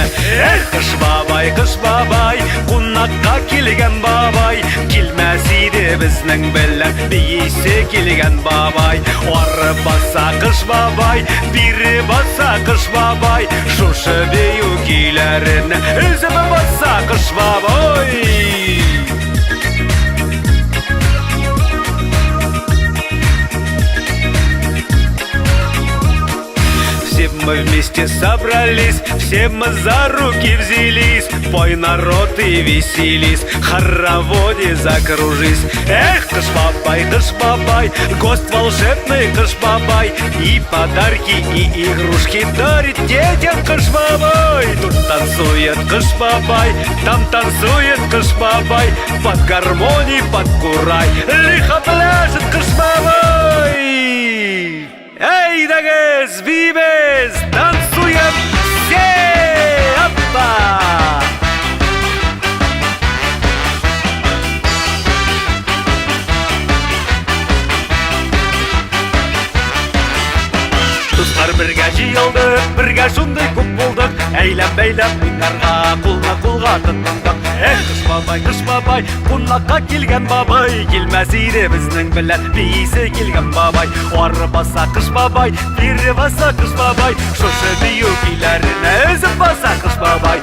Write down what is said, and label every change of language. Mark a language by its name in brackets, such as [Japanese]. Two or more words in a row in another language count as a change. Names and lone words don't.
[Tatar] Кыш бабай, кунакка килгән бабай, килмәс иде безнең белән биисе килгән бабай. Ары баса кыш бабай, бире баса кыш бабай, шушы бию көйләрен үзеп баса кыш бабай. [Russian] Все мы вместе собрались, все мы за руки взялись, пой, народ, и веселись, хороводе закружись. [Tatar] Кыш бабай, [Russian] гость волшебный [Tatar] кыш бабай, [Russian] и подарки, и игрушки дарит детям [Tatar] кыш бабай. [Russian] Тут танцует [Tatar] кыш бабай, [Russian] там танцует [Tatar] кыш бабай, [Russian] под гармоний, под курай, лихо пляшет [Tatar] кыш бабай. Эй, дагез, бибез, [Russian] танцуем все! Опа! [Tatar] Дуслар бергә җыелдык, бергә шундый күп булдык, әйләп-бәйләп уйнарга, кулга тотындык. Кыш бабай, кунакка килгән бабай, килмәс иде безнең белән биисе килгән бабай. Ары баса кыш бабай, бире баса кыш бабай, шушы бию көйләренә өзеп баса кыш бабай.